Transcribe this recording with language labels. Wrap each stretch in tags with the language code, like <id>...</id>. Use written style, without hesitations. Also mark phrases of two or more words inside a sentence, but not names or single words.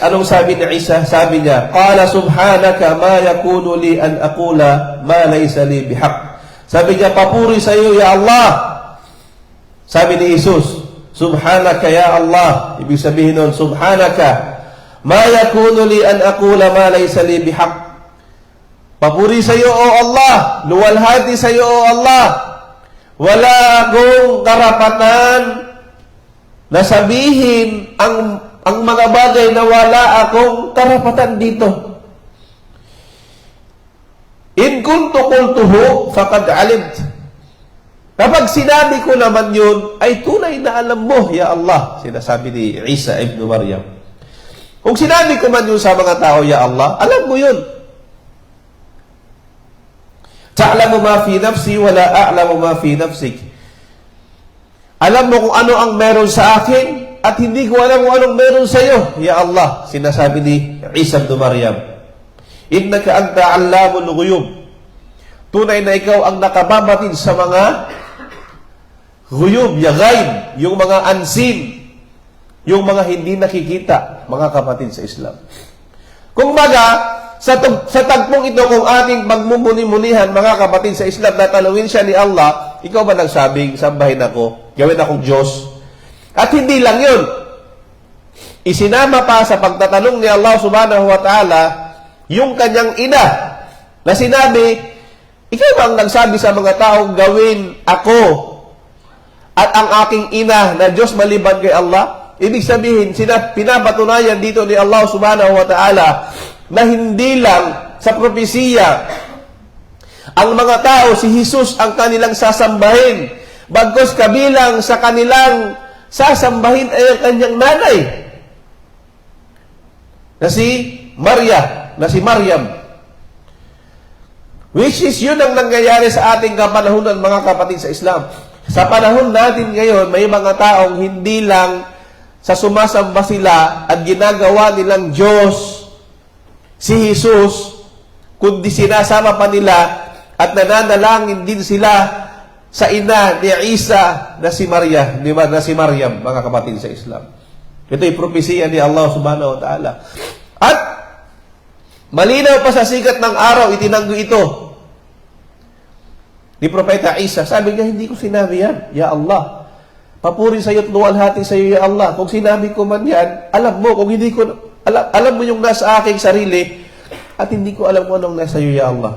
<tl>Anong sabi ni Isa? Sabi niya,</tl> <ar>Qala subhanaka ma yakunu li an aqula ma laysa li bihaq.</ar> <tl>Sabi niya, papuri sa iyo,</tl> <ar>ya Allah.</ar> <tl>Sabi ni Jesus,</tl> <ar>subhanaka ya Allah.</ar> <tl>Ibig sabihin nun,</tl> <ar>subhanaka ma yakunu li an aqula ma laysa li bihaq.</ar> <tl>Papuri sa iyo, O Allah. Luwalhati sa iyo, O Allah. Wala akong karapatan na sabihin ang mga bagay na wala akong karapatan dito.</tl> <ar>In kuntu qultuhu faqad alimt.</ar> <tl>Kapag sinabi ko naman yun, ay tunay na alam mo,</tl> <ar>ya Allah.</ar> <tl>Sinasabi ni Isa ibn Maryam. Kung sinabi ko man yun sa mga tao,</tl> <ar>ya Allah,</ar> <tl>alam mo yun.</tl> <ar>Ta'lamu ma fi nafsi wa la a'lamu ma fi nafsik.</ar> <tl>Alam mo kung ano ang meron sa akin at hindi ko alam kung anong meron sa iyo,</tl> <ar>ya Allah.</ar> <tl>Sinasabi ni Isa ibn Maryam.</tl> <ar>Innaka anta 'allamul ghuyub.</ar> <tl>Tunay na ikaw ang nakababatid sa mga ghuyub,</tl> <ar>ya ghaib,</ar> <tl>yung mga unseen, yung mga hindi nakikita, mga kapatid sa Islam. Kung baga, sa tagpong ito kung ating magmumuni-munihan, mga kapatid sa Islam, natanungin siya ni Allah, ikaw ba nagsabing, sambahin ako, gawin akong Diyos? At hindi lang yun. Isinama pa sa pagtatanong ni Allah</tl> <ar>subhanahu wa ta'ala,</ar> <tl>yung kanyang ina, na sinabi, ikaw ba ang nagsabi sa mga taong gawin ako at ang aking ina na Diyos maliban kay Allah? Ibig sabihin, pinapatunayan dito ni Allah</tl> <ar>subhanahu wa ta'ala</ar> <tl>na hindi lang sa propesiya ang mga tao, si Jesus ang kanilang sasambahin. Bagkus kabilang sa kanilang sasambahin ay ang kanyang nanay na si Maryam.</tl> <en>Which is</en> <tl>yun ang nangyayari sa ating kapanahunan, mga kapatid sa Islam. Sa panahon natin ngayon, may mga taong hindi lang sa sumasamba sila at ginagawa nilang Diyos si Jesus, kundi sinasama pa nila at nananalangin din sila sa ina ni Isa na si Maria, na si Maryam, mga kapatid sa Islam. Ito ay propesiya ni Allah</tl> <ar>subhanahu wa ta'ala.</ar> <tl>At malinaw pa sa sikat ng araw, itinanggi ito ni Propeta Isa. Sabi niya, hindi ko sinabi yan,</tl> <ar>ya Allah.</ar> <tl>Papuri sa iyo at luwalhati sa iyo,</tl> <ar>ya Allah.</ar> <tl>Kung sinabi ko man yan, alam mo. Kung hindi ko, alam mo yung nasa aking sarili, at hindi ko alam kung anong nasa iyo,</tl> <ar>ya Allah.</ar>